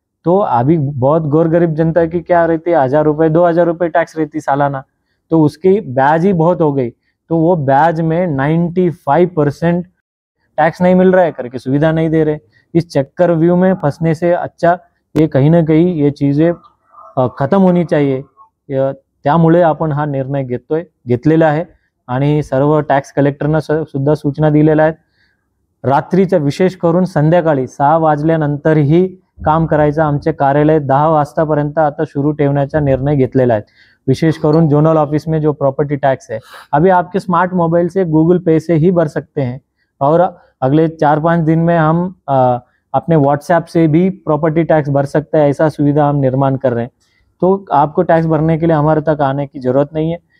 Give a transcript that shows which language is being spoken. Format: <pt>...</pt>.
<hi>तो अभी बहुत गौर गरीब जनता की क्या रहती है, 1000 रुपये 2000 रुपये टैक्स रहती सालाना, तो उसकी ब्याज ही बहुत हो गई. तो वो ब्याज में 95% टैक्स नहीं मिल रहा है करके सुविधा नहीं दे रहे. इस चक्कर व्यू में फंसने से अच्छा ये कहीं ना कहीं ये चीज़ें खत्म होनी चाहिए.</hi> <mr>त्यामुळे आपण हा निर्णय घेतलेला आहे आणि सर्व टॅक्स कलेक्टरना सुद्धा सूचना दिलेल्या आहेत. रात्रीच्या विशेष करून संध्याकाळी 6 वाजल्यानंतरही काम करायचं. आमचे कार्यालय 10 वाजतापर्यंत आता सुरू ठेवण्याचा निर्णय घेतलेला आहे. विशेष करून</mr> <hi>जोनल ऑफिस में जो प्रॉपर्टी टैक्स है, अभी आपके स्मार्ट मोबाइल से गूगल पे से ही भर सकते हैं, और अगले 4-5 दिन में हम अपने व्हाट्सएप से भी प्रॉपर्टी टैक्स भर सकते हैं. ऐसा सुविधा हम निर्माण कर रहे हैं. तो आपको टैक्स भरने के लिए हमारे तक आने की ज़रूरत नहीं है.</hi>